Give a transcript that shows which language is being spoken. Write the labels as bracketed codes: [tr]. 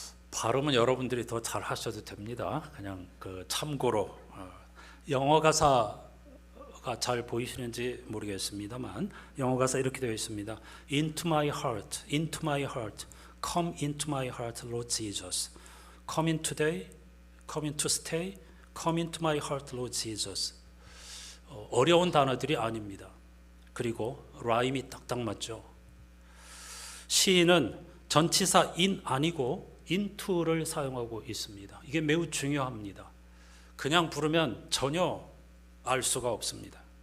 [ko] 발음은 여러분들이 더 잘 하셔도 됩니다. 그냥 참고로 영어 가사가 잘 보이시는지 모르겠습니다만 영어 가사 이렇게 되어 있습니다. [en] Into my heart, into my heart, come into my heart, Lord Jesus. Come in today, come in to stay, come into my heart, Lord Jesus. [ko] 어려운 단어들이 아닙니다. 그리고 라임이 딱딱 맞죠. 시인은 전치사 in 아니고 into를 사용하고 있습니다. 이게 매우 중요합니다. 그냥 부르면 전혀 알 수가 없습니다.